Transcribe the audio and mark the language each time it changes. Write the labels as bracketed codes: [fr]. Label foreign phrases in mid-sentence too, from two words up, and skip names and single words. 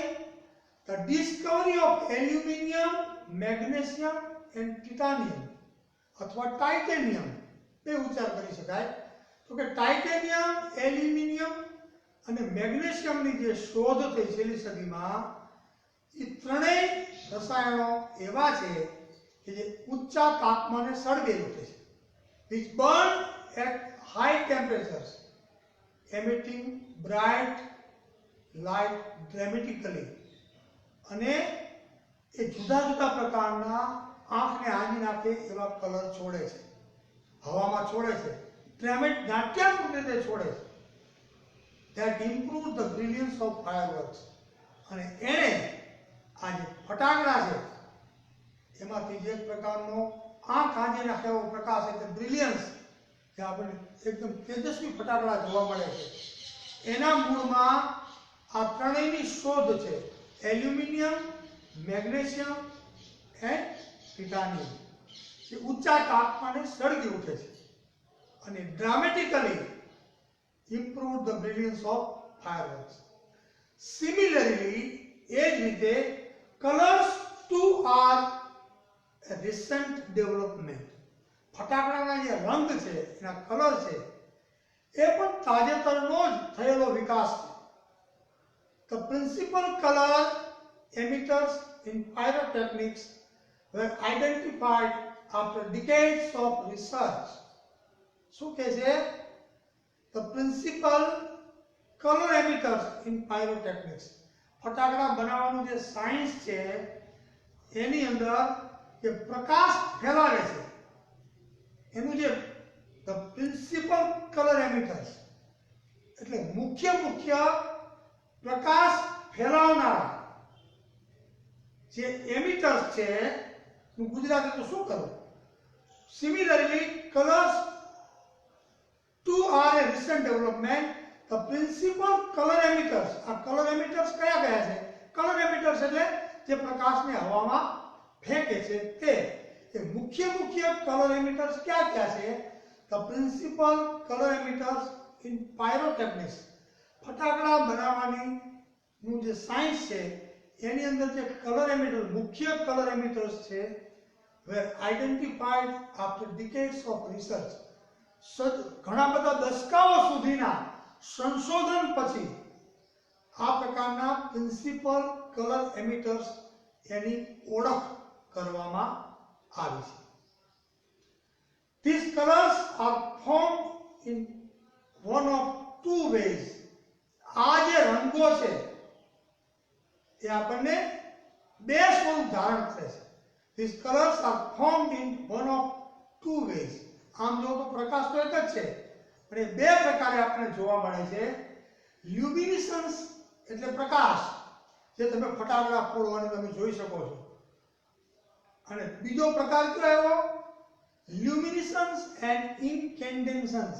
[en] The discovery of aluminium, magnesium and titanium [gu] અથવા ટાઇટેનિયમ, બે ઉચ્ચાર કરી શકાય. તો કે ટાઇટેનિયમ, એલ્યુમિનિયમ અને મેગ્નેશિયમની જે શોધ થઈ છેલ્લી સદીમાં, એ ત્રણેય રસાયણો એવા છે કે જે ઊંચા તાપમાને સળગે ઉઠે છે. [en] which burn at high temperatures, emitting bright light dramatically. [gu] અને એ જુદા જુદા પ્રકારના આંખને આંજી નાખે એવા કલર છોડે છે, હવામાં છોડે છે, નાટ્યાત્મક રીતે છોડે છે. [en] that improve the brilliance of fireworks. [gu] અને એને આ જે ફટાકડા છે એમાંથી જે પ્રકારનો આંખ આંજી નાખે એવો પ્રકાશ એટલે બ્રિલિયન્સ, જે આપણને એકદમ તેજસ્વી ફટાકડા જોવા મળે છે, એના મૂળમાં આ ત્રણેયની શોધ છે: [en] aluminium, magnesium and titanium, [gu] જે ઊંચા તાપમાને સળગી ઉઠે છે અને [en] dramatically improve the brilliance of fireworks. Similarly, [gu] એ જ રીતે [en] colors too are a recent development. [gu] ફટાકડાના જે રંગ છે, એના કલર છે, એ પણ તાજેતરનો જ થયેલો વિકાસ છે. [en] The principal color emitters in pyrotechnics were identified after decades of research. [gu] શું કહે છે? [en] The principal color emitters in pyrotechnics. [gu] ફટાકડા બનાવવાનું જે સાયન્સ છે એની અંદર જે પ્રકાશ ફેલાવે છે એનું જે [en] the principal color emitters [gu] એટલે મુખ્ય પ્રકાશ ફેલાવનારા જે એમિટર્સ છે, હું ગુજરાતી તો શું કરું? [en] Similarly, colors too are a recent development. The principal color emitters, આ color emitters [gu] કયા છે? [en] color emitters [gu] એટલે જે પ્રકાશને હવામાં ફેંકે છે તે મુખ્ય [en] color emitters [gu] ક્યાં છે? [en] The principal color emitters in pyrotechnics. [gu] ફટાકડા બનાવવાની નું જે સાયન્સ છે એની અંદર જે [en] color emitter, [gu] મુખ્ય [en] color emitters [gu] છે, [en] were identified after decades of research. [gu] ઘણા બધા દશકાઓ સુધીના સંશોધન પછી આ પ્રકારના [en] principal color emitters [gu] એની ઓળખ કરવામાં આવી છે. [en] These colors are formed in one of two ways. [gu] આ જે રંગો છે એ આપણને બે સ્વરૂપ ધારણ કરે છે. [en] These colors are formed in one of two ways. [gu] આમ જો તો પ્રકાશ તો એક જ છે, પણ એ બે પ્રકારે આપણને જોવા મળે છે. લ્યુમિનેસન્સ એટલે પ્રકાશ, જે તમે ફટાકડા ફોડવાની તમે જોઈ શકો છો. અને બીજો પ્રકાર કયો આવ્યો? [en] luminescence and incandescence.